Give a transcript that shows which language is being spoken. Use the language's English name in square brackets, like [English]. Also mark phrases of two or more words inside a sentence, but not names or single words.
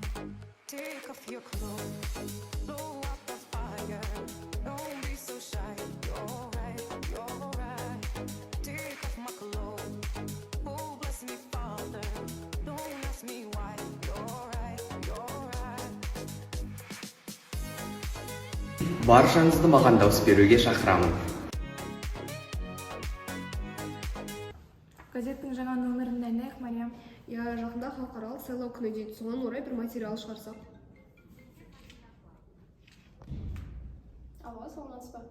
[English] Take off your clothes, blow out the fire. Don't be so shy. You're right, you're right. Take off my clothes. Oh, bless me, Father. Don't ask me why. You're right, you're right. [Kazakh] баршаңызды маған дауыс беруге шақырамын. Газеттің жаңа нөмірін дайындайық, Мариям. Жақында халықаралық сайлау күні дейді, соған орай бір материал шығарсақ. Алло, саламатсыз ба?